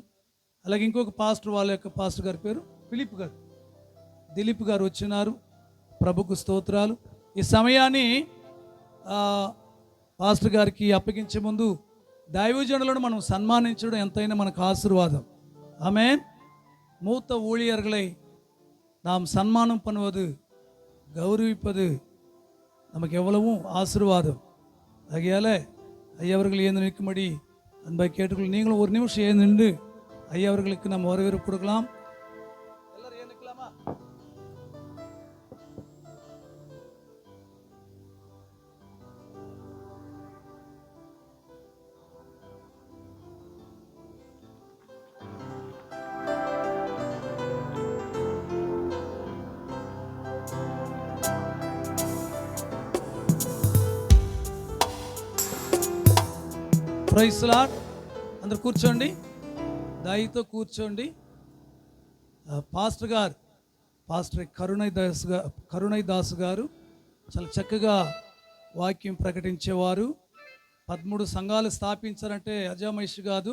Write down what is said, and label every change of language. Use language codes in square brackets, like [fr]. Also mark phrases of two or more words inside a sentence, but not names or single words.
[te] అలాగే ఇంకొక పాస్టర్, వాళ్ళ యొక్క పాస్టర్ గారి పేరు దిలీప్ గారు వచ్చినారు. ప్రభుకు స్తోత్రాలు. ఈ సమయాన్ని పాస్టర్ గారికి అప్పగించే ముందు దైవజనులను మనం సన్మానించడం ఎంతైనా మనకు ఆశీర్వాదం. ఆమేన్. [ta] மூத்த ஊழியர்களை நாம் சன்மானம் பண்ணுவது, கௌரவிப்பது நமக்கு எவ்வளவும் ஆசீர்வாதம். ஆகையால ஐயாவர்கள் ஏந்து நிற்கும்படி அன்பாய் கேட்டுக்கொள்ள. நீங்களும் ஒரு நிமிஷம் ஏந்து நின்று ஐயாவர்களுக்கு நம்ம வரவேற்பு கொடுக்கலாம். எல்லாரும் ஏந்துக்கலாமா? [en] Praise the Lord. [te] అందరు కూర్చోండి, దయతో కూర్చోండి. పాస్టర్ కరుణై దాసు గారు చాలా చక్కగా వాక్యం ప్రకటించేవారు. 13 సంఘాలు స్థాపించారంటే అజామైషి కాదు.